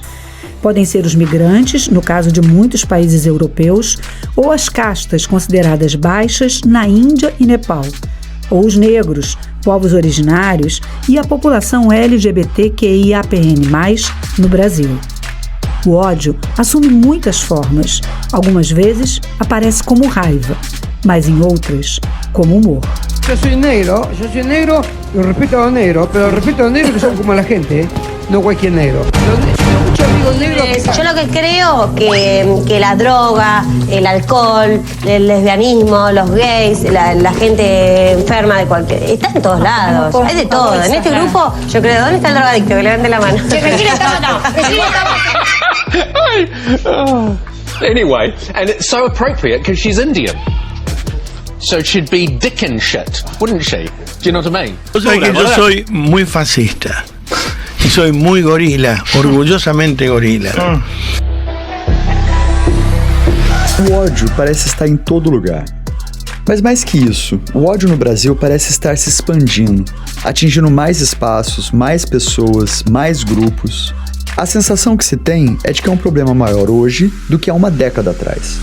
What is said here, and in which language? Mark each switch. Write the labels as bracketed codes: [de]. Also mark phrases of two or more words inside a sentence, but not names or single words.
[pt] Podem ser os migrantes, no caso de muitos países europeus, ou as castas consideradas baixas na Índia e Nepal, ou os negros, povos originários e a população LGBTQIAPN+, no Brasil. O ódio assume muitas formas. Algumas vezes aparece como raiva, mas em outras, como humor. [es] Yo soy negro, yo respeto a los negros, pero respeto a los negros que son como la gente, no cualquier negro. Muchos amigos negros. Yo lo que creo que la droga, el alcohol, el lesbianismo, los gays, la gente enferma de cualquier... Está en todos lados, hay de todo. En este grupo, yo creo, ¿dónde está el drogadicto? Que levante la mano. [en] Anyway, and it's so appropriate because she's Indian. So she'd be dickin' shit, wouldn't she? Do you know what I mean? [es] Sabes que yo soy muy fascista y soy muy gorila, orgullosamente gorila. [pt] O ódio parece estar em todo lugar. Mas mais que isso, o ódio no Brasil parece estar se expandindo, atingindo mais espaços, mais pessoas, mais grupos. A sensação que se tem é de que é um problema maior hoje do que há uma década atrás.